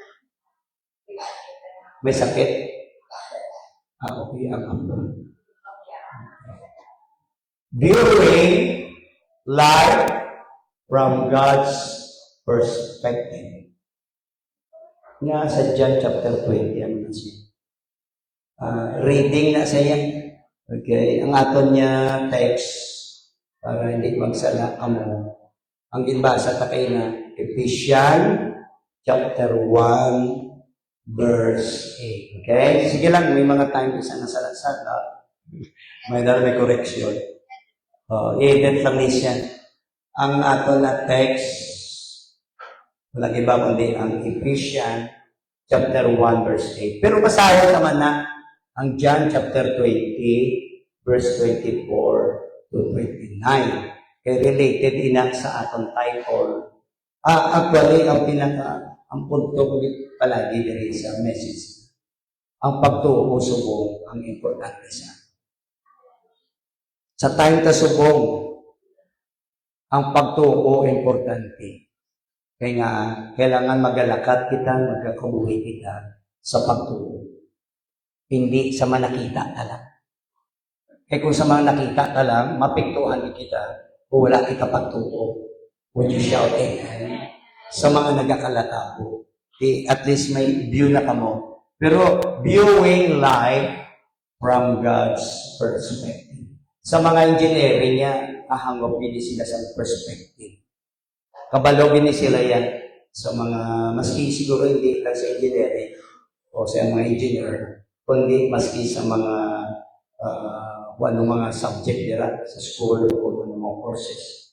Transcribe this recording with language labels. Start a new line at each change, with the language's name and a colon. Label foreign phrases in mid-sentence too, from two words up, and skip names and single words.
Hiligaynon: May sakit? Okay, ang amon.
English: Viewing life from God's perspective.
Hiligaynon: Nga sa John chapter 20, ano na siya? Reading na siya. Okay, ang aton niya text, para hindi magsala amo. Ang ginbasa ta kay na Ephesians chapter 1 verse 8. Okay? Sige lang, may mga time isa na salat-salat. May correction. I-edit lang niya. Ang ato na text,
Filipino: walang iba kundi
Hiligaynon: ang Ephesians chapter 1 verse 8.
Filipino: Pero basahin naman na ang John chapter 20 verse 24 to 29.
Hiligaynon: Kaya related ina sa atong title. Actually, ang punto ko palagi diri sa message. Ang pagtuo subong ang importante siya. Sa time ta subong, ang pagtuo importante. Kaya nga, kailangan magalakat kita, magkakabuhi kita sa pagtuo. Hindi sa manakita ka lang. Kaya kung sa mga nakita ka lang, mapiktuhan kita o wala kita pagtuo.
English: Would you shout amen?
Hiligaynon: Sa mga nagakalatabo. At least may view na kamo.
English: Pero viewing life from God's perspective.
Hiligaynon: Sa mga engineering niya, kahangop din sila sa perspective. Kabalo din sila yan sa mga, maski siguro hindi lang sa engineering o sa mga engineer, kundi maski sa mga mga subject nila sa school o mga courses.